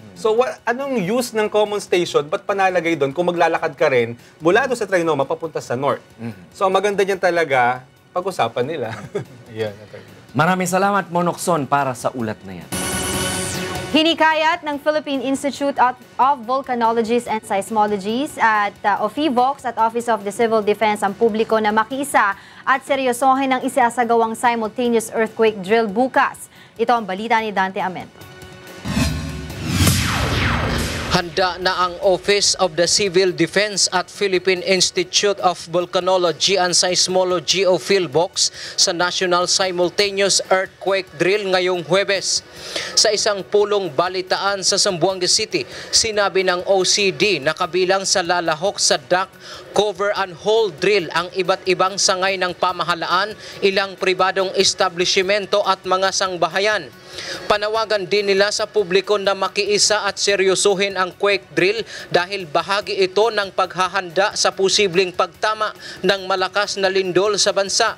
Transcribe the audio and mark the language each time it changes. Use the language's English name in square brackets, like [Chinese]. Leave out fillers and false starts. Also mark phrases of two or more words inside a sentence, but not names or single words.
[Filipino] So anong use ng [English] common station, [Filipino] ba't panalagay doon kung maglalakad ka rin mula doon sa Trinoma papunta sa North? So ang maganda niyan talaga, pag-usapan nila. Yan. Maraming salamat, Monokson, para sa ulat na yan. Hinikayat ng Philippine Institute of Volcanologies and Seismologies at OFIVOX at Office of the Civil Defense ang publiko na makiisa at seryosohin ang isasagawang [English] simultaneous earthquake drill [Filipino] bukas. Ito ang balita ni Dante Amento. Handa na ang Office of the Civil Defense at Philippine Institute of Volcanology and Seismology o PhilVox sa National Simultaneous Earthquake Drill ngayong Huwebes. Sa isang pulong balitaan sa Zamboanga City, sinabi ng OCD na kabilang sa lalahok sa [English] duct, cover and hole drill [Filipino] ang iba't ibang sangay ng pamahalaan, ilang pribadong establishmento at mga sangbahayan. Panawagan din nila sa publiko na makiisa at seryosohin ang [English] quake drill [Filipino] dahil bahagi ito ng paghahanda sa posibleng pagtama ng malakas na lindol sa bansa.